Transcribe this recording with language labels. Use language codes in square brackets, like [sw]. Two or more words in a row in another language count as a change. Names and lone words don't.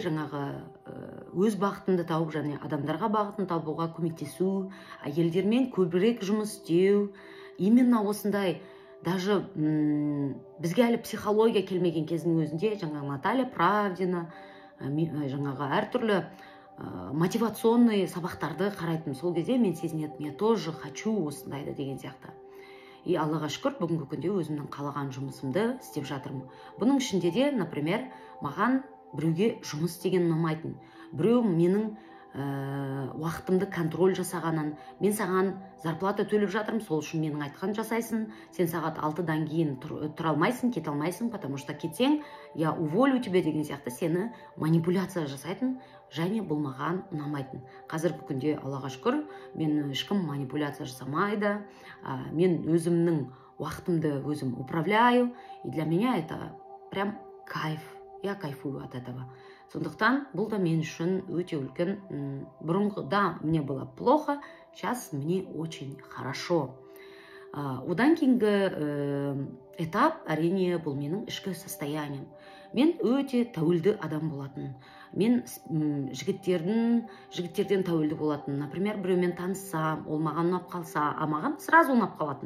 [kk] жаңағы өз бақытымды тауып, және адамдарға бақытын табуға көмектесу, әйелдермен көбірек жұмыс істеу, именно осындай, даже бізге әлі психология келмеген кездің өзінде, жаңағы Наталья Правдина, жаңағы әртүрлі мотивационный сабақтарды қарайтын. Сол кезде мен сезінетім, [ru] я тоже хочу [kk] осындайды деген сияқты. И Аллаға шүкір, бүгінгі күнде өзімнің қалаған жұмысымды істеп жатырмын. Бұның ішінде де, например, маған біреуге жұмыс деген ұнамайтын. Біреу менің уақытымды контроль жасағанын, мен саған зарплата төлеп жатырмын, сол үшін менің айтқан жасайсың, сен сағат 6-дан кейін тұра алмайсың, кете алмайсың, [ru] потому что [kk] кетсең, [ru] я уволю тебя [kk] деген сияқты сені манипуляция жасайтын, және бұл маған ұнамайтын. Қазіргі күнде, Аллаға шүкір, мен ешкім манипуляция жасамайды, мен өзімнің уақытымды өзім управляю, [ru] и для меня это прям кайф. Я кайфую от этого. [kk] Сондықтан, бұл да мен үшін өте үлкен. Бұрынғыда [ru] мне было плохо, сейчас мне очень хорошо. [kk] Одан кейінгі этап, әрине, бұл менің ішкі состоянием. Мен өте тәуелді адам болатын. Мен жігіттерден тәуелді болатын. Например, біреумен таныссам, ол маған ұнап қалса, маған сразу ұнап қалатын.